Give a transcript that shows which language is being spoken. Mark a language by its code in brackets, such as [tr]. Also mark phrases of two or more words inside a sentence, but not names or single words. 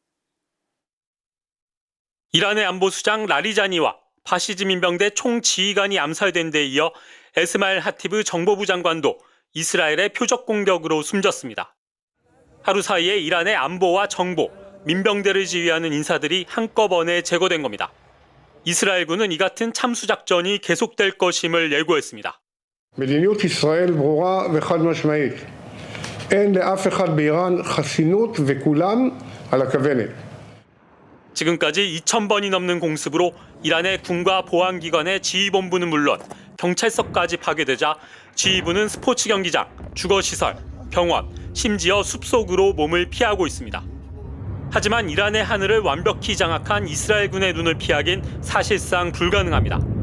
[ko] 이란의 안보수장 라리자니와 파시즘 민병대 총지휘관이 암살된 데 이어 에스마일 하티브 정보부 장관도 이스라엘의 표적 공격으로 숨졌습니다. 하루 사이에 이란의 안보와 정보, 민병대를 지휘하는 인사들이 한꺼번에 제거된 겁니다. 이스라엘군은 이 같은 참수작전이 계속될 것임을 예고했습니다. [he] מדיניות ישראל ברורה וחד משמעית. אין לאף אחד באיראן חסינות וכולם על הכוונת. [ko] 지금까지 2,000번이 넘는 공습으로 이란의 군과 보안기관의 지휘본부는 물론 경찰서까지 파괴되자 지휘부는 스포츠 경기장, 주거시설, 병원, 심지어 숲속으로 몸을 피하고 있습니다. 하지만 이란의 하늘을 완벽히 장악한 이스라엘군의 눈을 피하긴 사실상 불가능합니다.